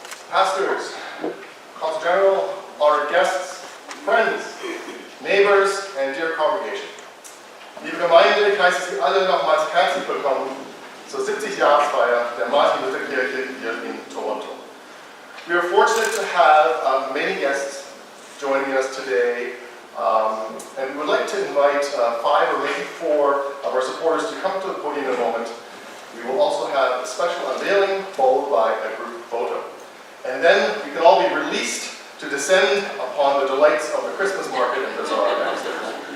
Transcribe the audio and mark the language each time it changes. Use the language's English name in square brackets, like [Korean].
[English] Pastors, Consul General, honored guests, friends, neighbors, and dear congregation. [German] Liebe Gemeinde, ich heiße Sie alle nochmals herzlich willkommen zur 70-Jahresfeier der Martin Luther Kirche hier in Toronto. [English] We are fortunate to have many guests joining us today, and we would like to invite 5 or maybe 4 of our supporters to come to the podium in a moment. We will also have a special unveiling followed by a group photo. And then we can all be released to descend upon the delights of the Christmas market and bazaar downstairs.